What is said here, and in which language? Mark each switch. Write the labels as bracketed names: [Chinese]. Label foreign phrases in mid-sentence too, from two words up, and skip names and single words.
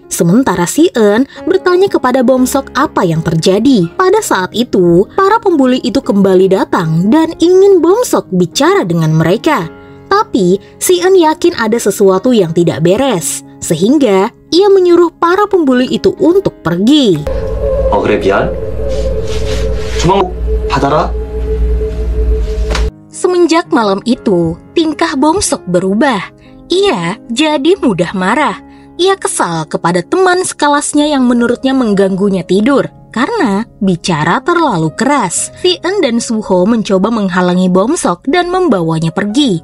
[Indonesian] Sementara Si-eun bertanya kepada Bomsok apa yang terjadi. Pada saat itu, para pembuli itu kembali datang dan ingin Bomsok bicara dengan mereka. Tapi Si-eun yakin ada sesuatu yang tidak beres, sehingga ia menyuruh para pembuli itu untuk pergi. [Korean] 그래 미안. 주먹 받아라. [Indonesian] Semenjak malam itu, tingkah Bomsok berubah. Ia jadi mudah marah. Ia kesal kepada teman sekelasnya yang menurutnya mengganggunya tidur karena bicara terlalu keras. Si-eun dan Suho mencoba menghalangi Bomsok dan membawanya pergi.